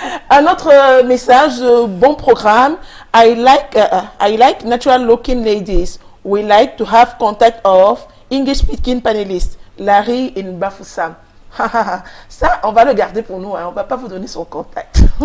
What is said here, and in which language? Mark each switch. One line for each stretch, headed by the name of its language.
French: Un autre message, bon programme.
English: I like natural looking ladies. We like to have contact of English speaking panelists. Larry in Bafoussam.
French: Ça, on va le garder pour nous, hein. On ne va pas vous donner son contact.